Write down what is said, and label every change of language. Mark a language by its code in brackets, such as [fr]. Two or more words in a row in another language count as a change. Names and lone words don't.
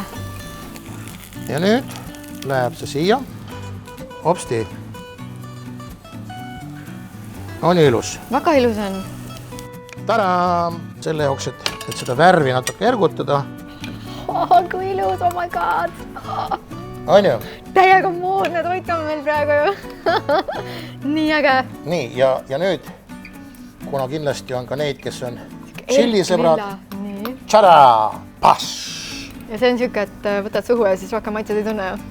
[et] Ja nüüd läheb see siia. Hopsti. On ilus. Väga ilus on. Tada! Selle jaoks, et seda värvi natuke ergutada. Kui ilus, [en] oh my god! [et] On ju? Täiega moodne toit on meil praegu ju. Nii äge. Nii, ja nüüd, kuna kindlasti on ka neid, kes on tšillisõbrad. Tšada! Pass! Ja see on siuke, et võtad suhu ja siis rohkem maitsed ei tunne ju?